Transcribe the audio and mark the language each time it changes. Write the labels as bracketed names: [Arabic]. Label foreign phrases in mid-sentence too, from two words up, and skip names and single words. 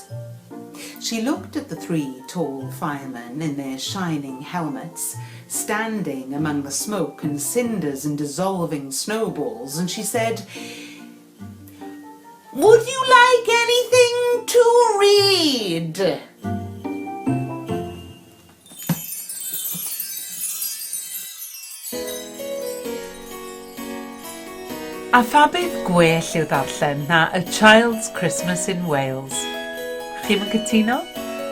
[English] She looked at the 3 tall firemen in their shining helmets, standing among the smoke and cinders and dissolving snowballs, and she said, Would you like anything to read? [Welsh] A pha beth gwell i'w ddarllen na A Child's Christmas in Wales. Chi'n cytuno?